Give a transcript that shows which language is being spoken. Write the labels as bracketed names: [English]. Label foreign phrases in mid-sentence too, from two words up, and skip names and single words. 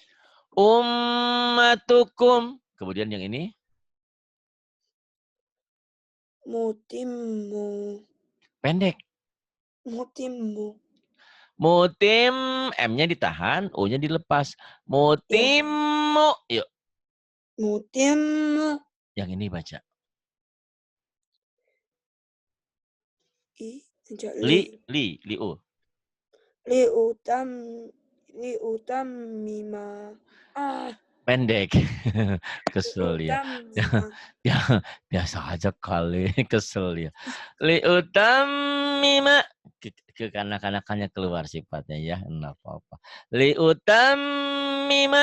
[Indonesian] Ummatukum. Kemudian yang ini. [Arabic] Mutimmu. [Indonesian] Pendek. [Arabic] Mutimmu. [Indonesian] Mutim, M-nya ditahan, U-nya dilepas. [Arabic] Mutimmu. Yuk, Mutimmu. [Indonesian] yang ini baca. [Arabic] Li-u. لِيُتَمِّمَ. [Indonesian] Pendek. Kesel ya. [Arabic] لِيُتَمِّمَ. [Indonesian] Ya, biasa aja kali. Kesel ya. [Arabic] لِيُتَمِّمَ. [Indonesian] Kekanak-kanakannya keluar sifatnya ya. Enggak apa-apa. [Arabic] لِيُتَمِّمَ.